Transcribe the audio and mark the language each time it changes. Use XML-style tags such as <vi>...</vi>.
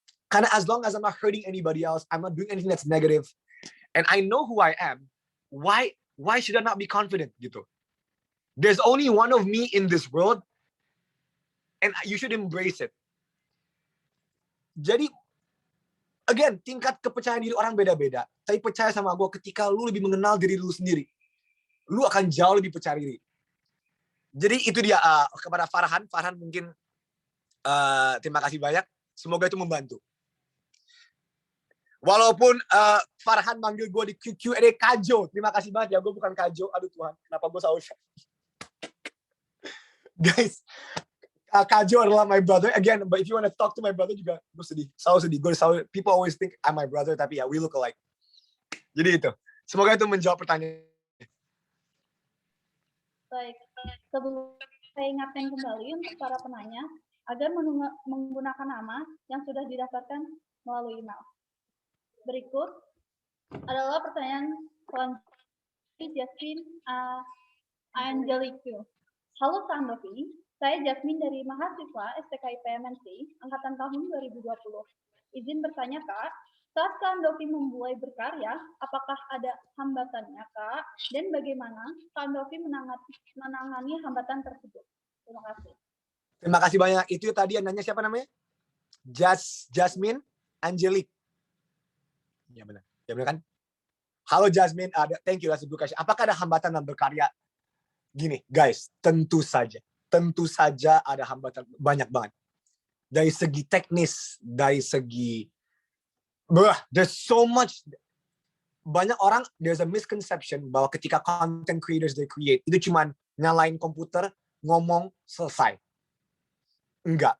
<en>Karena as long as I'm not hurting anybody else, I'm not doing anything that's negative, and I know who I am, why should I not be confident gitu? There's only one of me in this world, and you should embrace it.</en> <id>Jadi, again, tingkat kepercayaan diri orang beda-beda. Tapi percaya sama gue, ketika lu lebih mengenal diri lu sendiri, lu akan jauh lebih percaya diri. Jadi itu dia kepada Farhan. Farhan mungkin terima kasih banyak. Semoga itu membantu. Walaupun Farhan manggil gue di Q&A Kajo. Terima kasih banget ya, gue bukan Kajo. Aduh Tuhan, kenapa gue selalu... Guys, Kajo adalah</id> <en>my brother. Again, but if you want to talk to my brother juga,</en> <id>gue sedih. Selalu sedih.</id> <en>People always think I'm my brother,</en> <id>tapi ya,</id> <en>we look alike.</en> <id>Jadi itu. Semoga itu menjawab pertanyaan. Baik, sebelum saya ingatkan kembali untuk para penanya, agar menggunakan nama yang sudah didaftarkan melalui email. Berikut adalah pertanyaan selanjutnya Jasmine Angelique. Halo Kak Andovi, saya Jasmine dari mahasiswa STKIP MNC angkatan tahun 2020. Izin bertanya Kak, saat Kak Andovi memulai berkarya, apakah ada hambatannya Kak? Dan bagaimana Kak Andovi menangani hambatan tersebut? Terima kasih. Terima kasih banyak. Itu tadi yang nanya siapa namanya? Jasmine Angelique. Ya benar. Ya benar kan?</id> <en>Halo Jasmine, thank you, that's a good question.</en> <id>Apakah ada hambatan dalam berkarya? Gini, guys, tentu saja ada hambatan banyak banget. Dari segi teknis, dari segi</id> <en>there's so much.</en> <id>Banyak orang,</id> <en>there's a misconception</en> <id>bahwa ketika</id> <en>content creators they create,</en> <id>itu cuma nyalain komputer, ngomong, selesai. Enggak.</id>